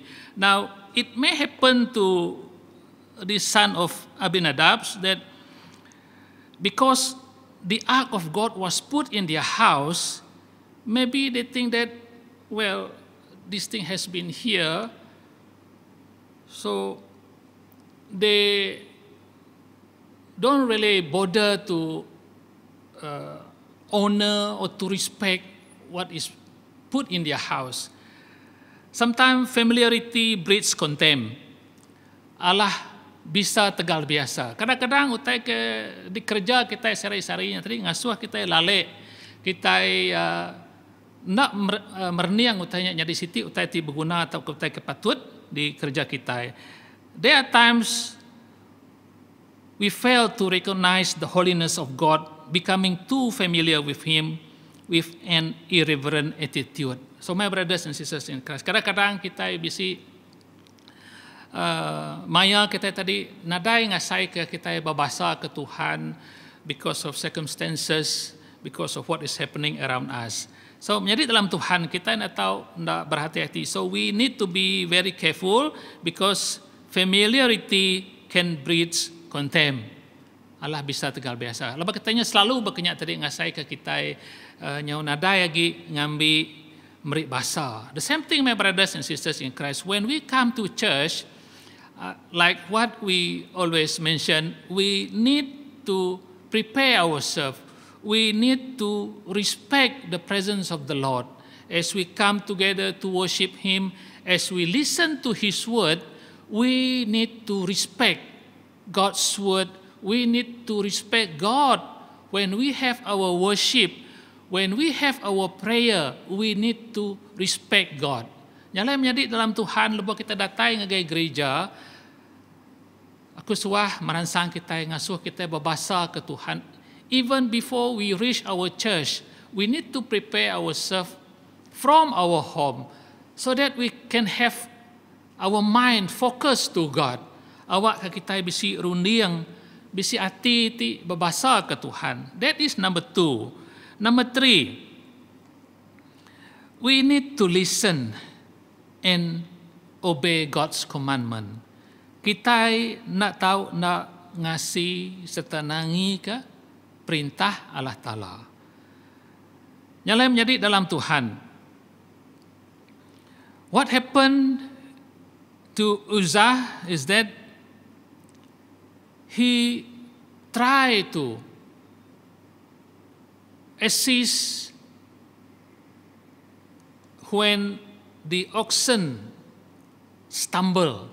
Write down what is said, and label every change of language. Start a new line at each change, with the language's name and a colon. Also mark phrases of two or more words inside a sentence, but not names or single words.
English: Now, it may happen to this son of Abinadab that because the ark of God was put in their house, maybe they think that, well, this thing has been here, so they don't really bother to honor or to respect what is put in their house. Sometimes familiarity breeds contempt.
Iban: Allah bisa tegal biasa. Kadang-kadang utai ke di kerja kita sehari-harinya tadi ngasuh kita lalek, kita nak merniang utainya jadi siti utai ti berguna atau utai kepatut di kerja kita.
English: There are times we fail to recognize the holiness of God, becoming too familiar with Him with an irreverent attitude. So my brothers and sisters in Christ,
Iban: kadang-kadang kita bisi maya kita tadi nadai ngasai ke kita babasa ke Tuhan
English: because of circumstances, because of what is happening around us.
Iban: So menjadi dalam Tuhan kita nak tahu nak berhati-hati.
English: So we need to be very careful because familiarity can breed contempt.
Iban: Allah bisa tegal biasa. Lepas katanya selalu berkenyak tadi ngasai ke kita nyau nadai lagi ngambi merik bahasa.
English: The same thing my brothers and sisters in Christ. When we come to church, like what we always mention, we need to prepare ourselves. We need to respect the presence of the Lord. As we come together to worship Him, as we listen to His word, we need to respect God's word. We need to respect God. When we have our worship, when we have our prayer, we need to respect God.
Iban: Nyalai menjadi dalam Tuhan, lepas kita datang ke gereja, aku suah meransang kita ngasuh kita berbahasa ke Tuhan.
English: Even before we reach our church, we need to prepare ourselves from our home so that we can have our mind focused to God.
Iban: Awak kita bisi rundiang, bisi hati ti berbahasa ke Tuhan.
English: That is number 2. Number 3, we need to listen and obey God's commandment.
Iban: Kita nak tahu nak ngasih serta nangi ke perintah Allah Ta'ala. Nyalai menjadi dalam Tuhan.
English: What happened to Uzzah is that he tried to assist when the oxen stumbled.